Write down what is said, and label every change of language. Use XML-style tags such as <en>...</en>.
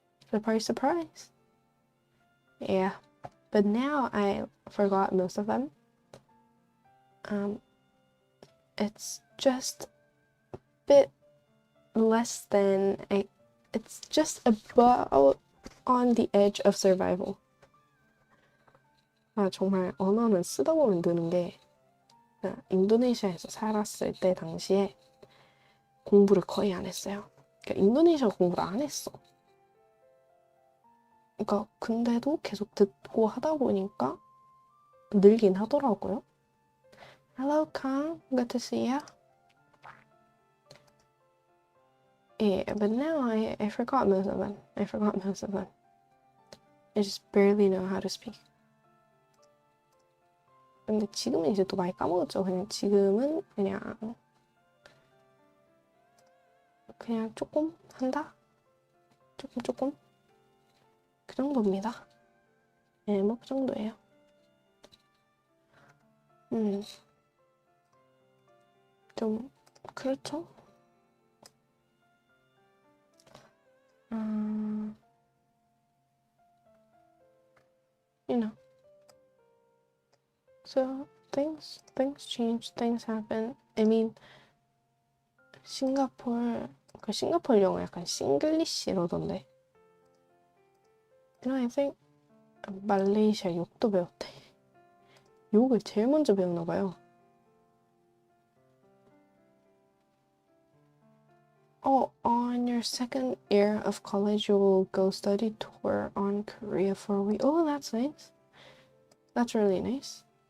<en>Surprise, surprise. Yeah, but now I forgot most of them. It's just a bit less than it's just about on the edge of survival.</en> <ko>정말 언어는 쓰다 보면 느는 게 인도네시아에서 살았을 때 당시에 공부를 거의 안 했어요. 그러니까 인도네시아 공부를 안 했어. 그러니까 근데도 계속 듣고 하다 보니까 늘긴 하더라고요.</ko> <en>Hello, Kang. Good to see ya. Yeah, but now I forgot most of them. I just barely know how to speak.</en> <ko>근데 지금은 이제 또 많이 까먹었죠. 그냥 지금은 그냥 조금 한다? 조금? 그 정도입니다. 네, 뭐 그 정도예요. 좀 그렇죠?</ko> <en>You know. So things change, things happen. I mean,</en> <ko>싱가포르 영어 약간 싱글리시 이러던데.</ko> <en>You know, I think</en> <ko>말레이시아 욕도 배웠대. 욕을 제일 먼저 배우나 봐요.</ko> <en>Oh, on your second year of college, you will go study tour on Korea for a week. Oh, that's nice. That's really nice.</en>